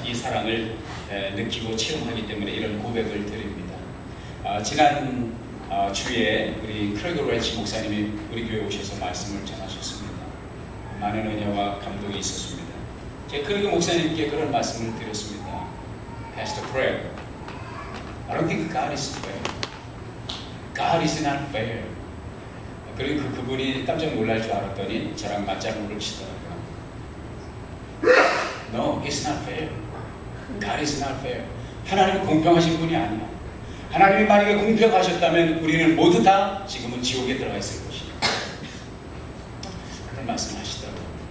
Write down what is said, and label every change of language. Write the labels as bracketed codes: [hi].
[ko] 이 사랑을 느끼고 체험하기 때문에 이런 고백을 드립니다. 지난 주에 우리 크레그 레치 목사님이 우리 교회에 오셔서 말씀을 전하셨습니다. 많은 은혜와 감동이 있었습니다. 제가 크레그 목사님께 그런 말씀을 드렸습니다. [en] Pastor Craig, I don't think God is fair. God is not fair. [ko] 그리고 그분이 깜짝 놀랄 줄 알았더니 저랑 맞장구를 치더라고요. [en] No, it's not fair. God is not fair. [ko] 하나님은 공평하신 분이 아니야. 하나님이 만약에 공평하셨다면 우리는 모두 다 지금은 지옥에 들어가 있을 것이다. 그런 말씀하시더라고요.